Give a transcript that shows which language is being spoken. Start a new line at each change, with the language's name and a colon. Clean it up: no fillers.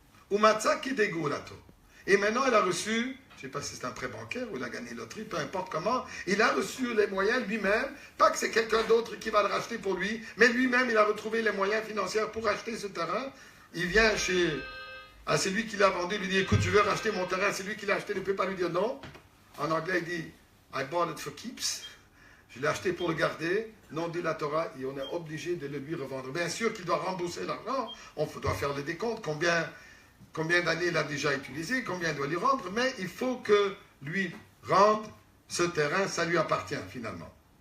Hebrew: Umatza kidegulato.
French: Et maintenant, il a reçu, je ne sais pas si c'est un prêt bancaire ou il a gagné loterie, peu importe comment, il a reçu les moyens lui-même, pas que c'est quelqu'un d'autre qui va le racheter pour lui, mais lui-même, il a retrouvé les moyens financiers pour acheter ce terrain. Il vient à celui qui l'a vendu, il lui dit, écoute, je veux racheter mon terrain, c'est lui qui l'a acheté, il ne peut pas lui dire non. En anglais, il dit,
English: I bought it for keeps.
French: Je l'ai acheté pour le garder, non dit la Torah, et on est obligé de le lui revendre. Bien sûr qu'il doit rembourser l'argent, on doit faire le décompte, combien d'années il a déjà utilisé, combien il doit lui rendre, mais il faut que lui rende ce terrain, ça lui appartient finalement.